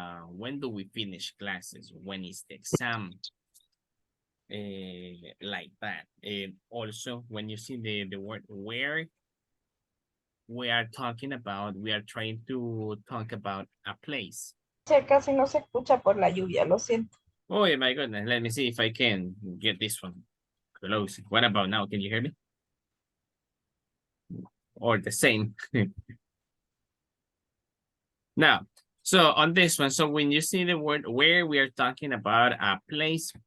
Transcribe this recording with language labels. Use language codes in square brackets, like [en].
[en] When do we finish classes? When is the exam? Like that. Also, when you see the word where, we are trying to talk about a place. [es] Casi no se escucha por la lluvia, lo siento. [en] Oh my goodness, let me see if I can get this one close. What about now? Can you hear me? Or the same? Now, so on this one, so when you see the word where, we are talking about a place.